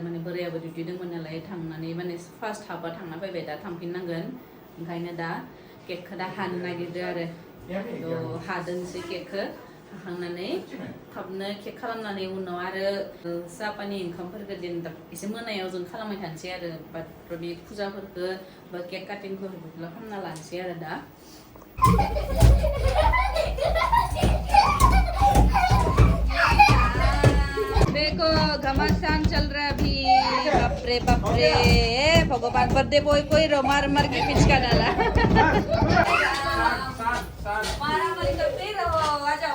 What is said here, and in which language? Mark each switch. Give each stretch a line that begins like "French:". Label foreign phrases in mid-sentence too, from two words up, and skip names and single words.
Bodo: माने बोरायाबो डिउटि दंमोन नालाय थांनानै माने फार्स्ट हाबा थांना फैबाय दा थांफिननांगोन ओंखायनो दा केकखौ दा हानो नागिरदो आरो थ' हादोंसै केकखौ हाखांनानै थाबनो केक खालामनानै उनाव आरो साहा पानि ओंखामफोरखौ जेनेबा एसे मोनायाव जों खालामबाय थानोसै आरो बाट बे फुजाफोरखौ बा केक काटिंफोरखौ खालामना लानोसै आरो दा
Hindi: देखो घमासान चल रहा है अभी बाप रे भगवान
English: birthday boy
Hindi: कोई मार के पिचका डाला मारामारी करते रहो आ जाओ